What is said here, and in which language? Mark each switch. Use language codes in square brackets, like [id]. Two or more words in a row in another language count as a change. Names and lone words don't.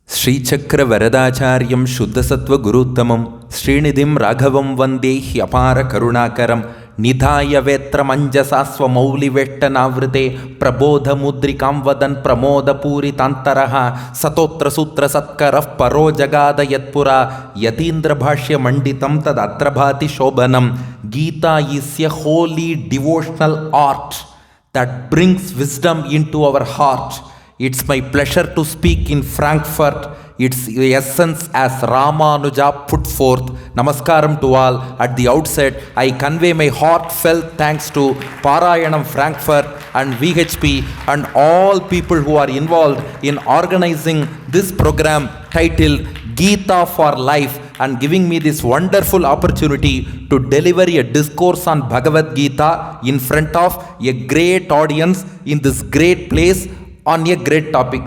[sa] ಶ್ರೀಚಕ್ರ ವರದಾಚಾರ್ಯಂ ಶುದ್ಧಸತ್ವ ಗುರುತ್ತಮಂ ಶ್ರೀನಿಧಿಂ ರಾಘವಂ ವಂದೇ ಹ್ಯಪಾರ ಕರುಣಾಕರಂ ನಿಧಾಯ ವೇತ್ರಮಂಜಸಾ ಸ್ವಮೌಲಿವೇಷ್ಟನಾವೃತೆ ಪ್ರಬೋಧ ಮುದ್ರಿಕಾಂ ವದನ್ ಪ್ರಮೋದಪೂರಿತಾಂತರಃ ಸತೋತ್ರ ಸೂತ್ರ ಸತ್ಕರಃ ಪರೋ ಜಗಾದ ಯತ್ಪುರ ಯತೀಂದ್ರ ಭಾಷ್ಯ ಮಂಡಿತಂ ತದತ್ರ ಭಾತಿ ಶೋಭನಂ. [en] Gita is a holy devotional art that brings wisdom into our heart. It's my pleasure to speak in Frankfurt. Its essence as Ramanuja put forth. Namaskaram to all. At the outset, I convey my heartfelt thanks to Parayanam Frankfurt and VHP and all people who are involved in organizing this program titled Gita for Life and giving me this wonderful opportunity to deliver a discourse on Bhagavad Gita in front of a great audience in this great place on a great topic.